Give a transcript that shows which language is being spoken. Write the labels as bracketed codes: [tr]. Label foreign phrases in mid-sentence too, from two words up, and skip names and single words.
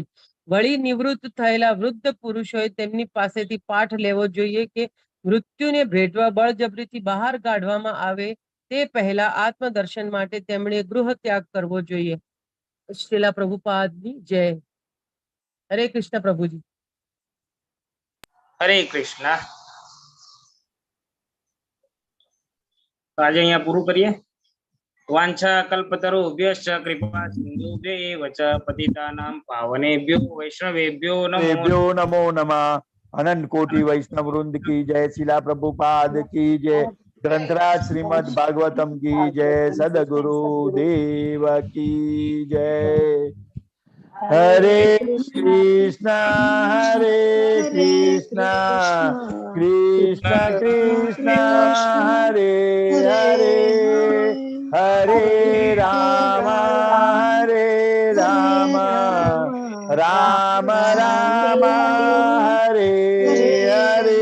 [gu] વળી નિવૃત્ત થયેલા વૃદ્ધ પુરુષોએ તેમની પાસેથી પાઠ લેવો જોઈએ કે મૃત્યુને ભેટવા બળજબરીથી બહાર કાઢવામાં આવે તે પહેલા આત્મદર્શન માટે તેમણે ગૃહ ત્યાગ કરવો જોઈએ. શ્રીલા પ્રભુપાદની જય. હરે કૃષ્ણ પ્રભુજી. હરે કૃષ્ણ. તો આજે અહીંયા પૂરું કરીએ. [sa] વાંછા કલ્પતરુભ્યશ્ચ કૃપા સિંધુભ્યૈવ ચ પતિતાનાં પાવનેભ્યો વૈષ્ણવેભ્યો नमो नमः। [hi] अनंत कोटि वैष्णव वृंद की जय। शिला प्रभुपाद की जय। ग्रंथराज श्रीमद् भागवतम की जय। सदगुरु देव की जय। [sa] हरे कृष्णा कृष्ण कृष्ण हरे हरे, हरे राम राम राम हरे हरे।